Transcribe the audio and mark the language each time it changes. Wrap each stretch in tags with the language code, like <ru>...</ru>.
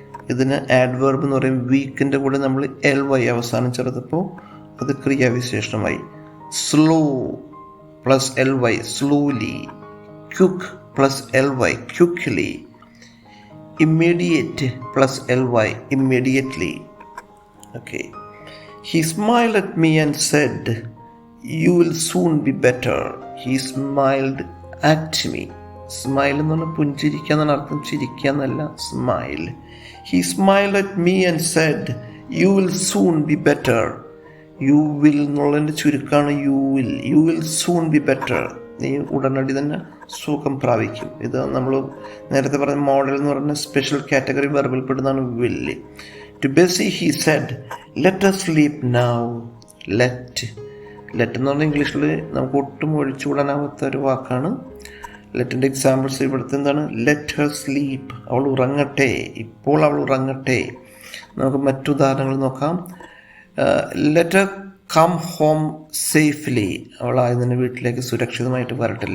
<ml>ഇതിന് ആഡ്വർബ് എന്ന് പറയും. വീക്കിൻ്റെ കൂടെ നമ്മൾ LY അവസാനം ചേർത്തപ്പോൾ അത് ക്രിയാവിശേഷണമായി.</ml> <en>Slow plus LY slowly. Quick plus LY quickly. Immediate plus LY immediately. Okay. He smiled at me and said, you will soon be better. He smiled at me.</en> <ml>Smile എന്ന് പറഞ്ഞാൽ പുഞ്ചിരിക്കുക എന്നാണ് അർത്ഥം, ചിരിക്കുക എന്നല്ല.</ml> <en>Smile. He smiled at me and said, you will soon be better. You will എന്നുള്ളതിൻ്റെ ചുരുക്കമാണ് you will. You will soon be better.</en> <ml>നീ ഉടനടി തന്നെ സുഖം പ്രാപിക്കും. ഇത് നമ്മൾ നേരത്തെ പറഞ്ഞ മോഡൽ എന്ന് പറഞ്ഞ special category വെർബിൽ പെടുന്നതാണ് will.</ml> <en>To Bessie he said, let us sleep now.</en> <ml>Let എന്ന് പറഞ്ഞാൽ ഇംഗ്ലീഷിൽ നമുക്ക് ഒട്ടും ഒഴിച്ചുകൂടാനാവാത്ത ഒരു വാക്കാണ്. ലെറ്റിൻ്റെ എക്സാമ്പിൾസ് ഇവിടുത്തെ എന്താണ്?</ml> <en>let her sleep,</en> <ml>അവൾ ഉറങ്ങട്ടെ, ഇപ്പോൾ അവൾ ഉറങ്ങട്ടെ. നമുക്ക് മറ്റുദാഹരണങ്ങൾ നോക്കാം.</ml> <en>let her come home safely,</en> <ml>അവൾ ആയതിന് വീട്ടിലേക്ക് സുരക്ഷിതമായിട്ട് വരട്ടെ.</ml>